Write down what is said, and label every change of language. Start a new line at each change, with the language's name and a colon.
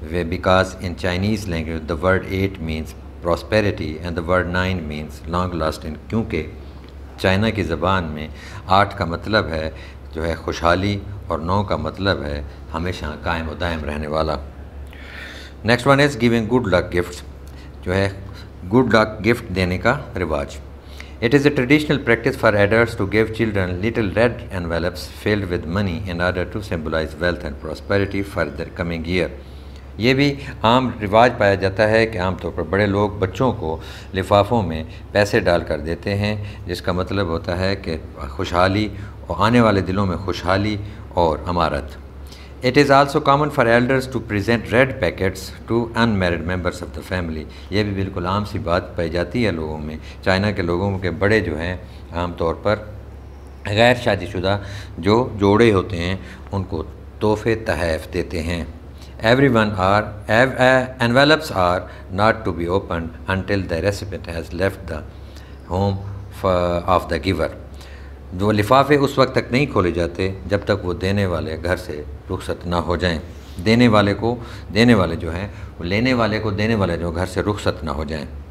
English: because in Chinese language the word 8 means prosperity and the word 9 means long lasting,
Urdu: کیونکہ China کی زبان میں 8 کا مطلب ہے جو ہے خوشحالی اور 9 کا مطلب ہے ہمیشہ قائم و دائم رہنے والا.
English: next one is giving good luck gifts,
Urdu: جو ہے گڈ لک گفٹ دینے کا رواج.
English: It is a traditional practice for adults to give children little red envelopes filled with money in order to symbolize wealth and prosperity for their coming year.
Urdu: یہ بھی عام رواج پایا جاتا ہے کہ عام طور پر بڑے لوگ بچوں کو لفافوں میں پیسے ڈال کر دیتے ہیں، جس کا مطلب ہوتا ہے کہ خوشحالی اور آنے والے دلوں میں خوشحالی اور امارت.
English: It is also common for elders to present red packets to unmarried members of the family.
Urdu: یہ بھی بالکل عام سی بات پائی جاتی ہے لوگوں میں. چائنا کے لوگوں کے بڑے جو ہیں عام طور پر غیر شادی شدہ جو جوڑے ہوتے ہیں ان کو تحفے تحائف دیتے ہیں.
English: Envelopes are not to be opened until the recipient has left the home of the giver.
Urdu: جو لفافے اس وقت تک نہیں کھولے جاتے جب تک وہ دینے والے گھر سے رخصت نہ ہو جائیں. دینے والے جو ہیں وہ لینے والے کو دینے والے جو گھر سے رخصت نہ ہو جائیں.